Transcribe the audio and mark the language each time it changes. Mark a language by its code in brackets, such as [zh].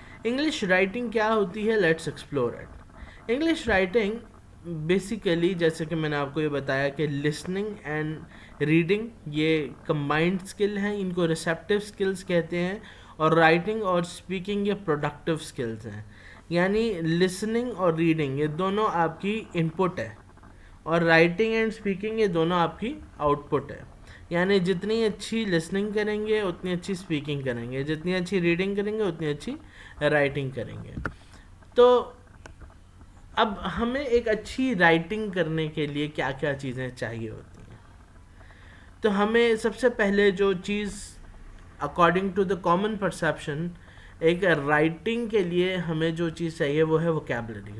[ur] English writing کیا ہوتی ہے, [en] Let's explore it. [ur] English writing basically جیسے کہ میں نے آپ کو یہ بتایا کہ [en] listening and reading [ur] یہ کمبائنڈ اسکل ہیں, ان کو ریسیپٹیو اسکلز کہتے ہیں. اور رائٹنگ اور اسپیکنگ یہ پروڈکٹیو اسکلز ہیں. یعنی لسننگ اور ریڈنگ یہ دونوں آپ کی ان پٹ ہے, اور [en] writing and speaking [ur] یہ دونوں آپ کی آؤٹ پٹ ہے. یعنی جتنی اچھی لسننگ کریں گے اتنی اچھی اسپیکنگ کریں گے, جتنی اچھی ریڈنگ کریں گے اتنی اچھی رائٹنگ کریں گے. تو اب ہمیں ایک اچھی رائٹنگ کرنے کے لیے کیا کیا چیزیں چاہیے ہوتی ہیں. تو ہمیں سب سے پہلے جو چیز [en] according to the common perception [ur] ایک رائٹنگ کے لیے ہمیں جو چیز چاہیے وہ ہے ووکیبلری.